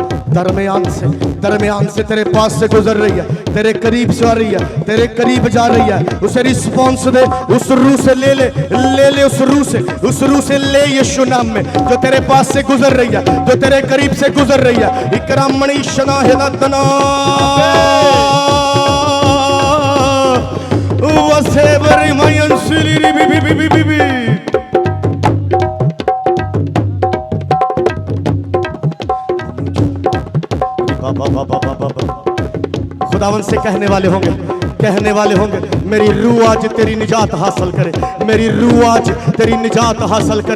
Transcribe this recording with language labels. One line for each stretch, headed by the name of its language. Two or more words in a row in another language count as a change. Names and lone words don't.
Hindi: दरमियान से तेरे पास से गुजर रही है, तेरे करीब से आ रही है, तेरे करीब जा रही है। उसे रिस्पॉन्स दे, उस रूह से ले ले उस रूह से ले यीशु नाम में, जो तेरे पास से गुजर रही है, जो तेरे करीब से गुजर रही है। इकरामणी शना हिदातना वसेबरी मयन सिली बी बी बी बी। खुदावन से कहने वाले होंगे, मेरी रूह आज तेरी निजात हासिल करे, मेरी रूह आज तेरी निजात हासिल करे।